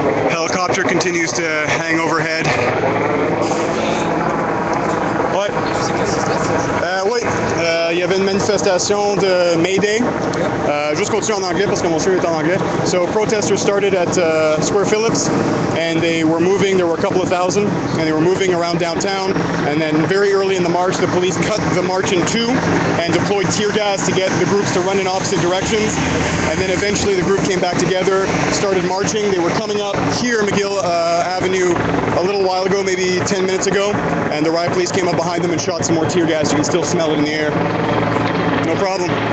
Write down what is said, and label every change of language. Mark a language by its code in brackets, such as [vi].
[en] Helicopter continues to hang overhead. [fr] Ouais. Oui, il y avait une manifestation de May Day. Juste continuer en anglais parce que mon film est en anglais. [en] So protesters started at Square Phillips, and they were moving. There were a couple of thousand, and they were moving around downtown. And then very early in the march, the police cut the march in two and deployed tear gas to get the groups to run in opposite directions. And then eventually the group came back together, started marching. They were coming up here, McGill Avenue, a little while ago, maybe 10 minutes ago, and the riot police came up behind them and shot some more tear gas. You can still smell it in the air. No problem.